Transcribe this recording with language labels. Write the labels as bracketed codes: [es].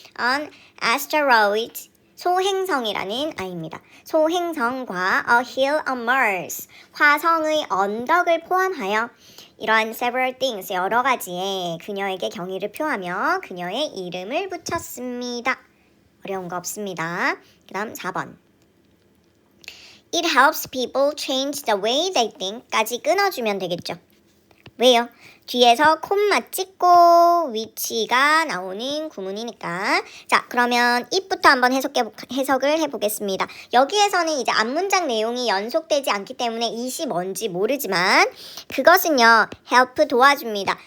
[en] On asteroid, [ko] 소행성이라는 아이입니다. 소행성과 [en] a hill on Mars, [ko] 화성의 언덕을 포함하여 이러한 [en] several things, [ko] 여러 가지에 그녀에게 경의를 표하며 그녀의 이름을 붙였습니다. 어려운 거 없습니다. 그 다음 4번. [en] It helps people change the way they think [ko] 까지 끊어주면 되겠죠. 왜요? 뒤에서 콤마 찍고 위치가 나오는 구문이니까. 자, 그러면 it부터 한번 해석을 해보겠습니다. 여기에서는 이제 앞문장 내용이 연속되지 않기 때문에 it이 뭔지 모르지만 그것은요, help 도와줍니다.